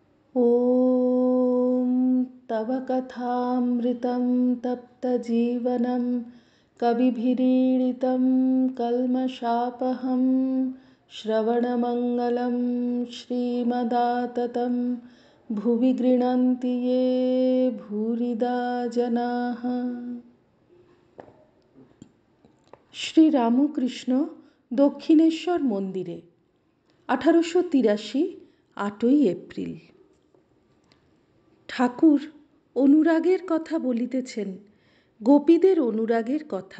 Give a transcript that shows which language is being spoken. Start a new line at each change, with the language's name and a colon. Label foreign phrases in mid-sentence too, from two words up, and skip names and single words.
Sanskrit: ॐ तव कथामृतं तप्तजीवनं कविभिरीडितं कल्मषापहं श्रवणमङ्गलं श्रीमदाततं भुवि गृह्णन्ति ये भूरिदा जनाः।
Bangla: শ্রীরামকৃষ্ণ দক্ষিণেশ্বর মন্দিরে 1883 8ই এপ্রিল। ঠাকুর অনুরাগের কথা বলিতেছেন, গোপীদের অনুরাগের কথা।